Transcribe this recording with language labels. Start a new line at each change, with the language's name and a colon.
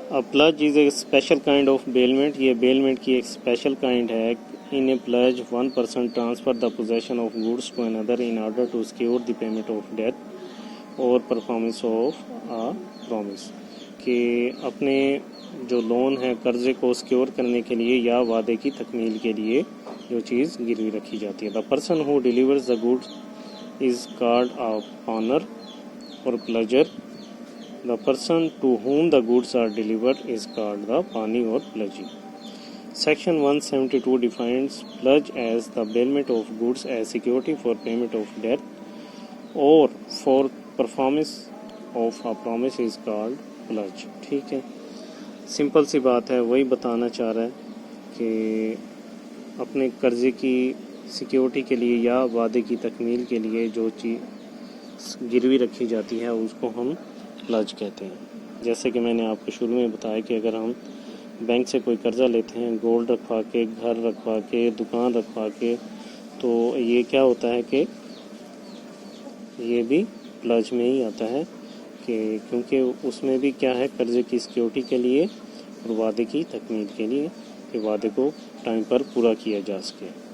English: Pledge is a special kind of bailment.
Urdu: یہ bailment کی ایک اسپیشل کائنڈ ہے.
English: In a pledge, one person transfer the possession of goods to another in order to secure the payment of debt or performance of a promise.
Urdu: کہ اپنے جو loan ہے قرضے کو سیکیور کرنے کے لیے یا وعدے کی تکمیل کے لیے جو چیز گروی رکھی جاتی ہے.
English: The person who delivers the goods is called a pawnbroker or pledger. The person to whom the goods are delivered is called the pani or pledgee. Section 172 defines pledge as the bailment of goods as security for payment of debt or for performance of a promise is called pledge.
Urdu: ٹھیک ہے, simple سی بات ہے, وہی بتانا چاہ رہا ہے کہ اپنے قرضے کی سیکیورٹی کے لیے یا وعدے کی تکمیل کے لیے جو چیز گروی رکھی جاتی ہے اس کو ہم پلج کہتے ہیں. جیسے کہ میں نے آپ کو شروع میں بتایا کہ اگر ہم بینک سے کوئی قرضہ لیتے ہیں, گولڈ رکھوا کے, گھر رکھوا کے, دکان رکھوا کے, تو یہ کیا ہوتا ہے کہ یہ بھی پلج میں ہی آتا ہے, کہ کیونکہ اس میں بھی کیا ہے, قرضے کی سیکیورٹی کے لیے اور وعدے کی تکمیل کے لیے کہ وعدے کو ٹائم پر پورا کیا جا سکے.